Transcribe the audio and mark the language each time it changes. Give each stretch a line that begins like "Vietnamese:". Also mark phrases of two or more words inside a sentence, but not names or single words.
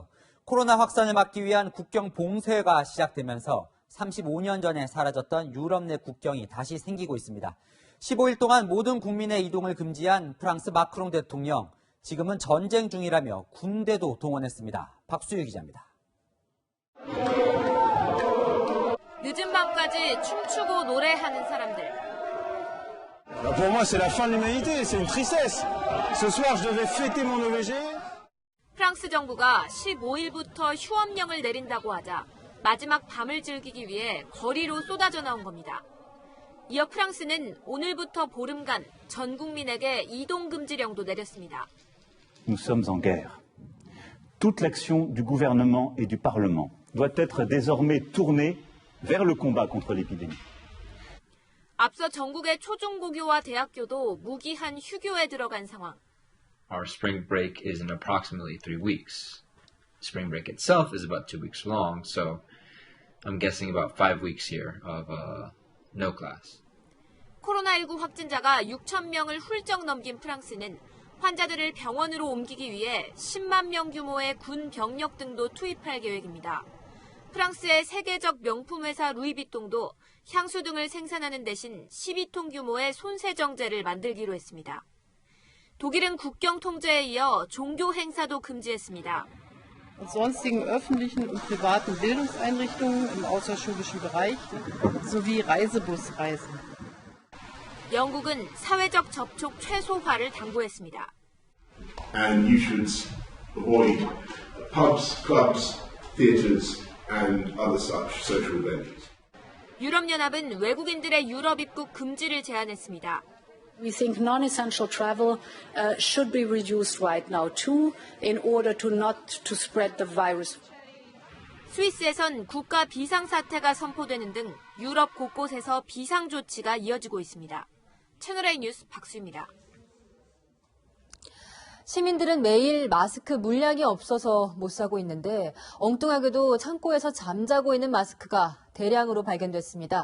Korean: 코로나 확산을 막기 위한 국경 봉쇄가 시작되면서 35년 전에 사라졌던 유럽 내 국경이 다시 생기고 있습니다. 15일 동안 모든 국민의 이동을 금지한 프랑스 마크롱 대통령, 지금은 전쟁 중이라며 군대도 동원했습니다. 박수유 기자입니다. 늦은 밤까지 춤추고 노래하는 사람들.
French: Pour moi, c'est la fin de l'humanité, c'est une tristesse. Ce soir, je devais fêter mon OVG.
Korean: 프랑스 정부가 15일부터 휴업령을 내린다고 하자 마지막 밤을 즐기기 위해 거리로 쏟아져 나온 겁니다. 이어 프랑스는 오늘부터 보름간 전 국민에게 이동 금지령도 내렸습니다.
French: Nous sommes en guerre. Toute l'action du gouvernement et du Parlement doit être désormais tournée vers le combat contre l'épidémie.
Korean: 앞서 전국의 초중고교와 대학교도 무기한 휴교에 들어간 상황.
English: Our spring break is in approximately 3 weeks. Spring break itself is about 2 weeks long, so I'm guessing about 5 weeks here of no class.
Korean: 코로나19 확진자가 6,000명을 훌쩍 넘긴 프랑스는 환자들을 병원으로 옮기기 위해 10만 명 규모의 군 병력 등도 투입할 계획입니다. 프랑스의 세계적 명품 회사 루이비통도 향수 등을 생산하는 대신 12톤 규모의 손세정제를 만들기로 했습니다. 독일은 국경 통제에 이어 종교 행사도 금지했습니다.
German: Und sonstigen öffentlichen und privaten Bildungseinrichtungen im außerschulischen Bereich sowie Reisebusreisen.
Korean: 영국은 사회적 접촉 최소화를 당부했습니다.
English: And you should avoid pubs, clubs, theatres and other such social venues.
Korean: 유럽연합은 외국인들의 유럽 입국 금지를 제안했습니다.
English: We think non-essential travel should be reduced right now too, in order to not to spread the virus.
Korean: 스위스에선 국가 비상사태가 선포되는 등 유럽 곳곳에서 비상조치가 이어지고 있습니다. 채널A 뉴스 박수입니다. 시민들은 매일 마스크 물량이 없어서 못 사고 있는데 엉뚱하게도 창고에서 잠자고 있는 마스크가 대량으로 발견됐습니다.